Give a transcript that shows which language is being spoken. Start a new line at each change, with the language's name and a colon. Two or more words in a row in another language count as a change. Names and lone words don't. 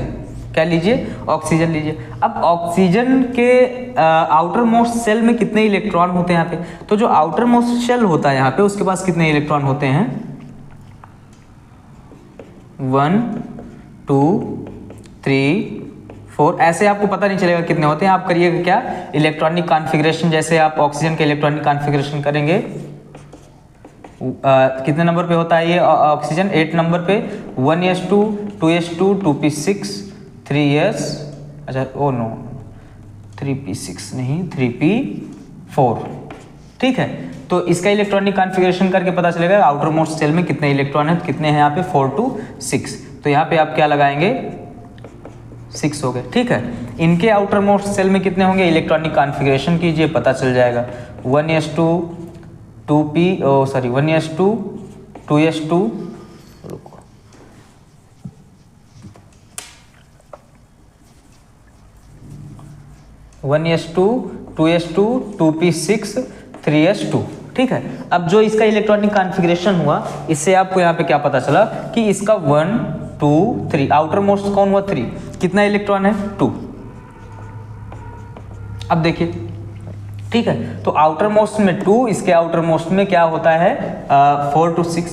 Hindi: क्या लीजिए, ऑक्सीजन लीजिए। अब ऑक्सीजन के
English: outer most cell
Hindi: में कितने इलेक्ट्रॉन होते हैं यहाँ पे, तो जो
English: outer most shell
Hindi: होता है यहाँ पे, उसके पास कितने इलेक्ट्रॉन होते हैं, 1 2 3 4, ऐसे आपको पता नहीं चलेगा कितने होते हैं। आप करिएगा क्या,
English: electronic configuration,
Hindi: जैसे आप ऑक्सीजन के
English: electronic configuration
Hindi: करेंगे, कितने नंबर पे होता है ये ऑक्सीजन, 8 नंबर पे, 1s2 2s2 2p6 3s, अच्छा
English: oh no
Hindi: 3p6 नहीं 3p4, ठीक है। तो इसका
English: electronic configuration
Hindi: करके पता चलेगा
English: outer most cell
Hindi: में कितने इलेक्ट्रॉन है, कितने हैं यहाँ पे, 4 to 6। तो यहाँ पे आप क्या लगाएंगे, 6 हो गए, ठीक है। इनके
English: outer most cell
Hindi: में कितने होंगे,
English: electronic configuration
Hindi: कीजिए, पता चल जाएगा, 1s2 2p 1s2 2s2 1s2 2s2 2p6 3s2, ठीक है। अब जो इसका
English: electronic configuration
Hindi: हुआ, इससे आपको यहाँ पे क्या पता चला कि इसका 1 2 3,
English: outer most
Hindi: कौन हुआ, 3, कितना इलेक्ट्रॉन है, 2। अब देखिए, ठीक है, तो
English: outer most
Hindi: में 2, इसके
English: outer most
Hindi: में क्या होता है 4 to 6।